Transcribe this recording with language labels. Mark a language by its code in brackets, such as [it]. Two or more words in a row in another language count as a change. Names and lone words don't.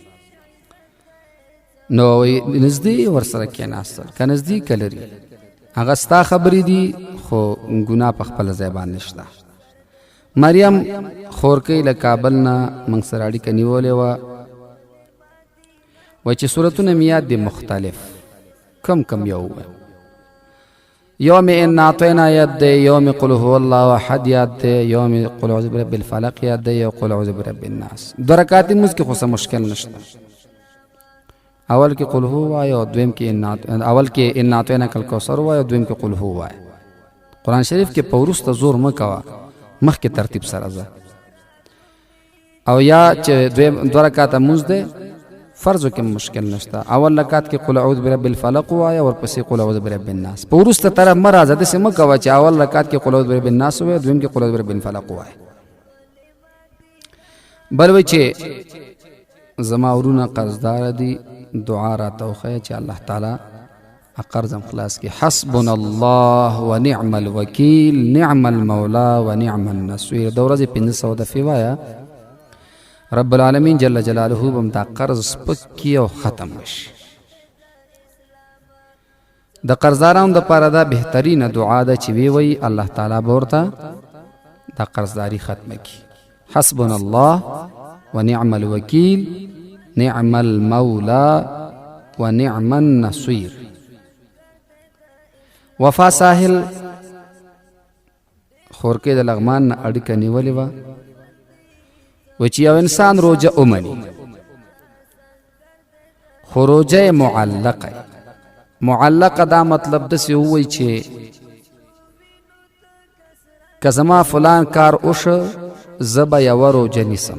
[ps] نو نږدې ورسره کېناستل که نزدیکه لري هغه ستا خبرې دي، خو ګناه په خپله ځای باندې شته. مریم خورکۍ له کابل نه موږ سره اړیکه نیولې وه، وایي چې صورتونه مې یاد دي مختلف، کم یو ووایم. یو مې [ar] انا اعطینا [ps] یاد دی، یو مې [ar] قل هو الله احد [ps] یاد دی، یو مې [ar] قل اعوذ برب الفلق [ps] یاد دی، یو [ar] قل اعوذ برب الناس. [ps] 2 رکعات لمونځ کې خو څه مشکل نشته. اول کې [ar] قل هو [ps] وایه او دویم کې اول کې [ar] انا اعطیناک الکوثر [ps] وایه او دویم کې [ar] قل هو [ps] وایه. قرآن شریف کې په وروسته زور مه کوه، مخکې ترتیب سره ځه. او یا چې 2 رکعاته لمونځ دی فرضو کې مشکل نشته، اول رکعت کې [ar] قل اعوذ برب الفلق [ps] وایه ورپسې [ar] قل اعوذ برب الناس. [ps] په وروسته طرف مه راځه، داسې مه کوه چې اول رکعت کې [ar] قل اعوذ برب الناس [ps] وایه دویم کې [ar] قل اعوذ برب الفلق [ps] وایه. بل وایي چې زما ورونه قرضدار دي، دعا راته وښیه چې الله تعالی قرض هم خلاص کړي. [ar] حسبنا الله ونعم الوکیل نعم المولا ونعم النصير. [ps] د ورځې 500 دفعې وایه، [ar] رب العالمین جل جلاله [ps] به هم دا قرض سپک کړي او ختم شي. د قرضدارانو دپاره دا بهترینه دعا ده چې وی وایي الله تعالی به ورته دا قرضداري ختمه کړي. [ar] حسبنا الله ونعم الوکیل نعم المولا ونعم النصير. [ps] وفا ساحل خورکۍ د لغمان نه اړیکه نیولې وه، و چې یو انسان روجه ومني خو روجه یې معلقه دا مطلب داسې ووایي چې که زما فلان کار وشه زه به یوه روجه نیسم.